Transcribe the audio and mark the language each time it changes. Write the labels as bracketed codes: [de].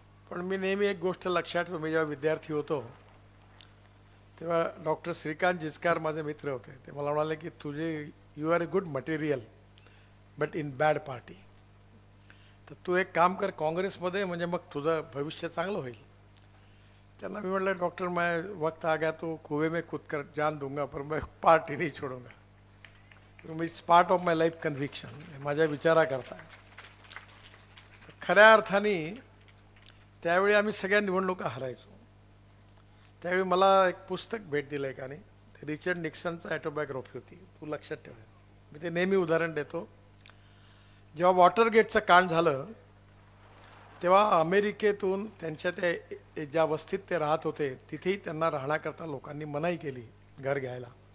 [mr] पण मी नेहमी एक गोष्ट लक्षात ठेवतो, मी जेव्हा विद्यार्थी होतो तेव्हा डॉक्टर श्रीकांत जिचकार माझे मित्र होते. ते मला म्हणाले की [en] You are a good material but in bad party. [mr] तर तू एक काम कर काँग्रेसमध्ये, म्हणजे मग तुझं भविष्य चांगलं होईल. त्यांना मी म्हटलं [hi] डॉक्टर मैं वक्त आ गया तो कुएं में कूद कर जान दूंगा पर मैं पार्टी नहीं छोडूंगा. [en] It's part of my life conviction. [mr] माझ्या विचाराकरता. खऱ्या अर्थाने त्यावेळी आम्ही सगळ्या निवडणुका हरायचो. त्यावेळी मला एक पुस्तक भेट दिलं एकाने, ते रिचर्ड निक्सनचं ॲटोबायोग्राफी होती. तू लक्षात ठेव, मी ते नेहमी उदाहरण देतो. जेव्हा वॉटरगेटचं कांड झालं तेव्हा अमेरिकेतून त्यांच्या त्या ज्या वस्तीत ते राहत होते तिथेही त्यांना राहण्याकरता लोकांनी मनाई केली घर घ्यायला.